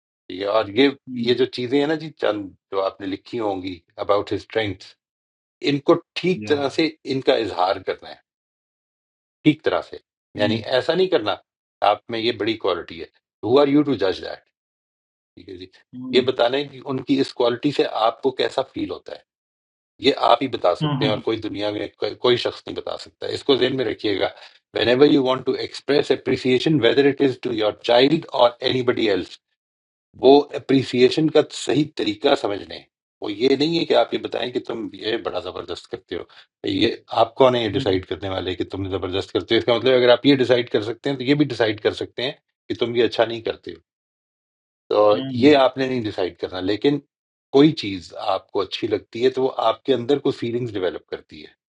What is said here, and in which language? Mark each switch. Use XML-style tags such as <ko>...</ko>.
<ur>ٹھیک ہے، اور یہ جو چیزیں ہیں نا جی، چند جو آپ نے لکھی ہوں گی اباؤٹ ہز اسٹرینگتھ، ان کو ٹھیک طرح سے ان کا اظہار کرنا ہے، ٹھیک طرح سے. یعنی ایسا نہیں کرنا آپ میں یہ بڑی کوالٹی ہے، ہو آر یو ٹو جج دیٹ. ٹھیک ہے جی، یہ بتانا ہے کہ ان کی اس کوالٹی سے آپ کو کیسا فیل ہوتا ہے، یہ آپ ہی بتا سکتے ہیں، اور کوئی دنیا میں کوئی شخص نہیں بتا سکتا. اس کو ذہن میں رکھیے گا.</ur> <en>whenever you want to express appreciation, whether it is to your child or anybody else، وہ appreciation کا صحیح طریقہ سمجھ لیں.</en> <ur>وہ یہ نہیں ہے کہ آپ یہ بتائیں کہ تم یہ بڑا زبردست کرتے ہو. یہ آپ کون ہے یہ ڈیسائیڈ کرنے والے کہ تم زبردست کرتے ہو؟ اس کا مطلب اگر آپ یہ ڈیسائیڈ کر سکتے ہیں تو یہ بھی ڈیسائیڈ کر سکتے ہیں کہ تم یہ اچھا نہیں کرتے ہو. تو یہ آپ نے نہیں ڈیسائیڈ کرنا. لیکن کوئی چیز آپ کو اچھی لگتی ہے تو وہ آپ کے اندر کوئی فیلنگز ڈیولپ کرتی ہے.</ur>